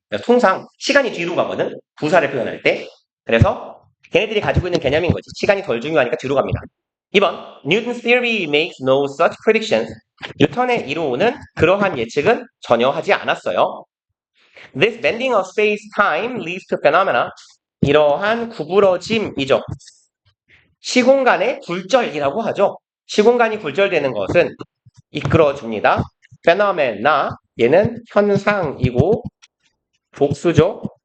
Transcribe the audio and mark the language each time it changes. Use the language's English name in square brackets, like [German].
[Korean] 그러니까 통상 시간이 뒤로 가거든. 부사를 표현할 때. 그래서 걔네들이 가지고 있는 개념인 거지. 시간이 덜 중요하니까 뒤로 갑니다. [English] 2번 Newton's theory makes no such predictions. [Korean] 뉴턴의 이론은 그러한 예측은 전혀 하지 않았어요. [English] This bending of space-time leads to phenomena. [Korean] 이러한 구부러짐이죠. 시공간의 굴절이라고 하죠. 시공간이 굴절되는 것은 이끌어줍니다. phenomena, 얘는 현상이고 복수죠.